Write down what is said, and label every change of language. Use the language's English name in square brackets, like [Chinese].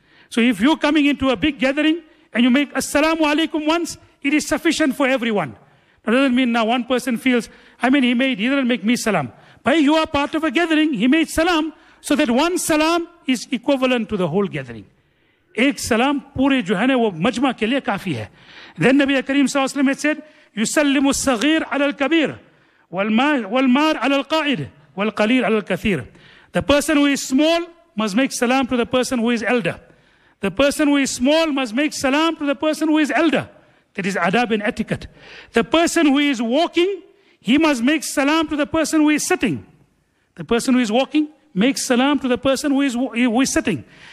[English] So if you're coming into a big gathering and you make assalamu alaikum once, it is sufficient for everyone. That doesn't mean now one person feels, I mean he didn't make me salam. But you are part of a gathering, he made salam, so that one salam is equivalent to the whole gathering. [Urdu] Ek salam pure jo hai na wo majma ke liye kafi hai. [English] Then Nabi Karim sallallahu alaihi wasallam said, [Arabic] يسلم الصغير على الكبير والمار على القائد والقليل على الكثير. [English] The person who is small must make salam to the person who is elder. The person who is small must make salam to the person who is elder. That is adab and etiquette. The person who is walking, he must make salam to the person who is sitting. The person who is walking makes salam to the person who is sitting.